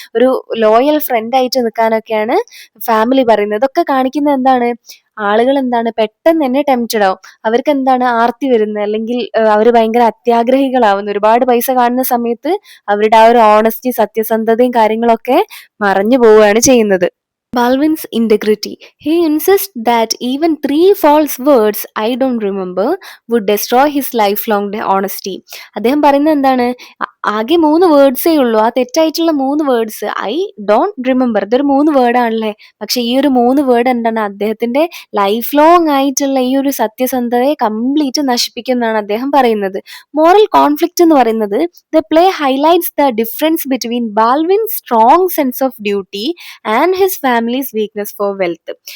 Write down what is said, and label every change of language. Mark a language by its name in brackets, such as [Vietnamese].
[Malayalam] ഒരു ലോയൽ ഫ്രണ്ട് ആയിട്ട് നിൽക്കാനൊക്കെയാണ് ഫാമിലി പറയുന്നത്. ഇതൊക്കെ കാണിക്കുന്നത് എന്താണ്? ആളുകൾ എന്താണ് പെട്ടെന്ന് തന്നെ ടെംപ്റ്റഡ് ആവും. അവർക്ക് എന്താണ് ആർത്തി വരുന്നത്, അല്ലെങ്കിൽ അവർ ഭയങ്കര അത്യാഗ്രഹികളാവുന്നു. ഒരുപാട് പൈസ കാണുന്ന സമയത്ത് അവരുടെ ആ ഒരു ഓണസ്റ്റി, സത്യസന്ധതയും കാര്യങ്ങളൊക്കെ മറഞ്ഞു പോവുകയാണ് ചെയ്യുന്നത്. [English] Balvin's integrity. He insists that even 3 false words, "I don't remember," would destroy his lifelong honesty. [Malayalam] അദ്ദേഹം പറയുന്നത് എന്താണ്? ആകെ 3 വേർഡ്സേ ഉള്ളൂ. ആ തെറ്റായിട്ടുള്ള 3 വേർഡ്സ്, [English] I don't remember, [Malayalam] ഇതൊരു 3 വേർഡാണല്ലേ. പക്ഷെ ഈ ഒരു 3 വേർഡ് എന്താണ്? അദ്ദേഹത്തിന്റെ ലൈഫ് ലോങ് ആയിട്ടുള്ള ഈ ഒരു സത്യസന്ധതയെ കംപ്ലീറ്റ് നശിപ്പിക്കുന്നതാണ് അദ്ദേഹം പറയുന്നത്. [English] moral conflict [Malayalam] എന്ന് പറയുന്നത്, [English] The play highlights the difference between Baldwin's strong sense of duty and his family's weakness for wealth.